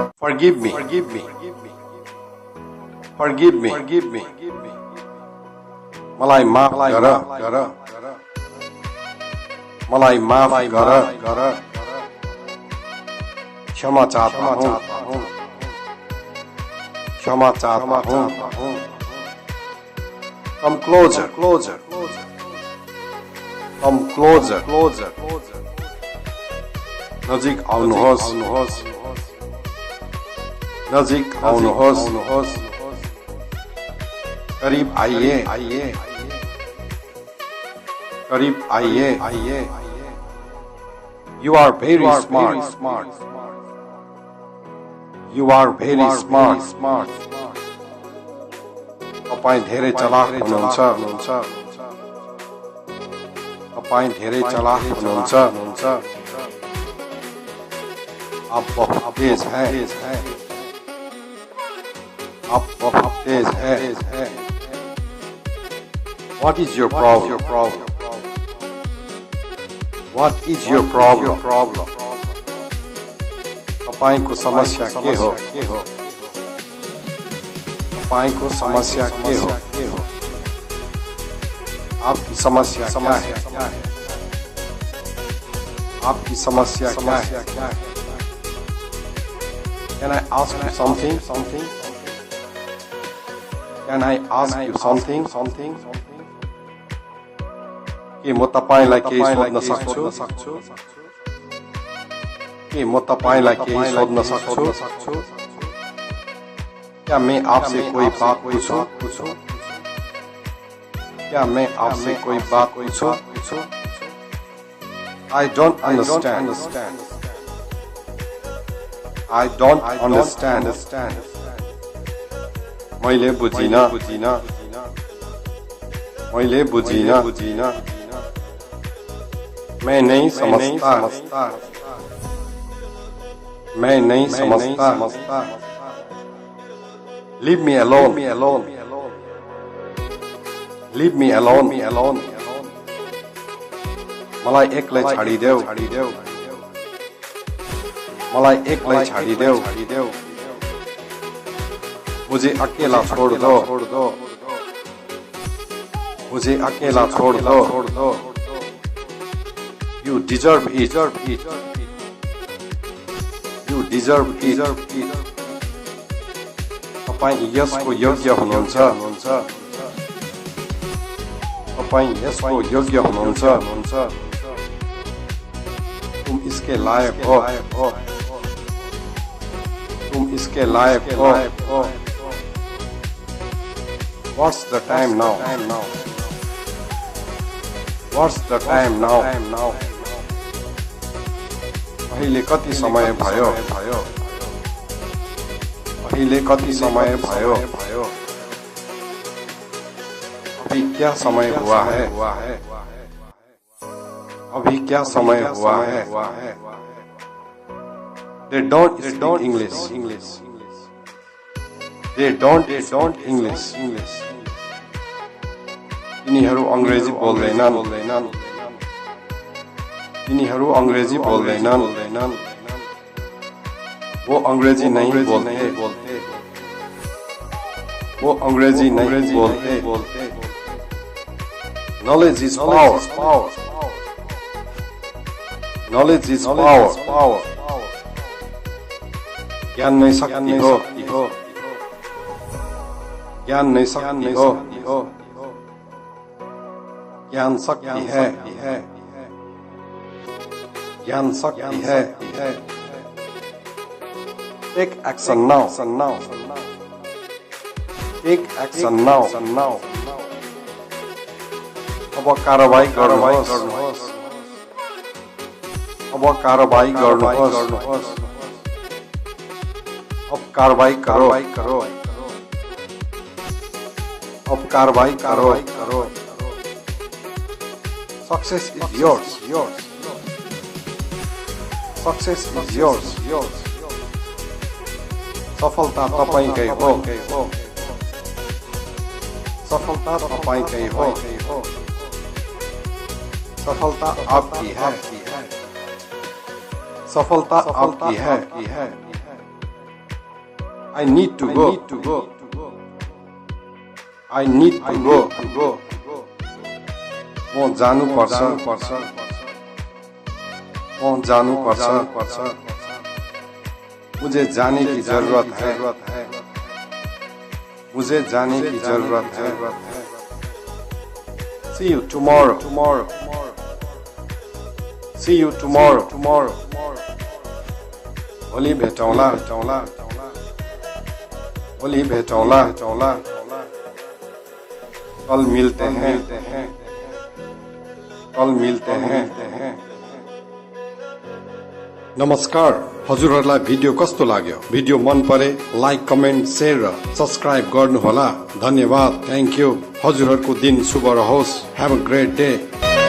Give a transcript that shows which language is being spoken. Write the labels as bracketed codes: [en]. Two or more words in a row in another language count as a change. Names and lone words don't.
[en] Forgive me. Forgive me. Forgive me. Forgive me. [ne] मलाई माफ गर. मलाई माफ गर. [hi] क्षमा चाहता हूँ. क्षमा चाहता हूँ. [en] Come closer. Closer. Come closer. Closer. [ne] नजिक आउनुहोस्. नजिक आउनुहोस्. [hi] करीब आइए. करीब आइए. [en] You are very smart. You are very smart. [ne] तपाईं धेरै चालाक हुनुहुन्छ. तपाईं धेरै चालाक हुनुहुन्छ. [hi] आप बहुत तेज हैं. आप बहुत तेज हैं. [en] What is your problem? What is your problem? [ne] तपाईंको समस्या के हो? तपाईंको समस्या के हो? [hi] आपकी समस्या क्या है? आपकी समस्या क्या है? [en] Can I ask you something? Can I ask you something? [ne] के म तपाईलाई केही सोध्न सक्छु? के म तपाईलाई केही सोध्न सक्छु? [hi] क्या मैं आपसे कोई बात पूछूं? क्या मैं आपसे कोई बात पूछूं? [en] I don't understand. I don't understand. [ne] मैले बुझिन. [hi] मैं नहीं समझता. [en] Leave me alone. Leave me alone. [ne] मलाई एक्लै छाडिदेऊ. मलाई एक्लै छाडिदेऊ. [hi] मुझे अकेला छोड़ दो. मुझे अकेला छोड़ दो. [en] You deserve it. You deserve it. [ne] तपाईं यसको योग्य हुनुहुन्छ. तपाईं यसको योग्य हुनुहुन्छ. [hi] तुम इसके लायक हो. तुम इसके लायक हो. [en] What's the time now? What's the time now? [ne] अहिले कति समय भयो? अहिले कति समय भयो? [hi] अभी क्या समय हुआ है? अभी क्या समय हुआ है? [en] They don't speak English. They don't English. [ne] तिनीहरू अंग्रेजी बोल्दैनन्. तिनीहरू अंग्रेजी बोल्दैनन्. [hi] वो अंग्रेजी नहीं बोलते. वो अंग्रेजी नहीं बोलते. [en] Knowledge is power. Knowledge is power. [ne] ज्ञान नै शक्ति हो. ज्ञान नै शक्ति हो. [hi] ज्ञान शक्ति है. ज्ञान शक्ति है. [en] Take action now. Take action now. [ne] अब कारबाही गर्नुहोस्. अब कारबाही गर्नुहोस्. [hi] अब कारबाही करो. अब कारबाही करो. [en] Success is yours. Success is yours. [ne] सफलता तपाईंकै हो. सफलता तपाईंकै हो. [hi] सफलता आपकी है. सफलता आपकी है. [en] I need to go. I need to go. [ne] म जानु पर्छ. म जानु पर्छ. [hi] मुझे जाने की जरूरत है. मुझे जाने की जरूरत है. [en] See you tomorrow. See you tomorrow. [ne] भोलि भेटौँला. भोलि भेटौँला. [hi] कल मिलते हैं. कल मिलते हैं. [ne] नमस्कार. हजुरहरूलाई भिडियो कस्तो लाग्यो? भिडियो मन परे लाइक, कमेन्ट, शेयर र सब्स्क्राइब गर्नुहोला. धन्यवाद. [en] thank you. [ne] हजुरहरूको दिन शुभ रहोस्. [en] Have a great day.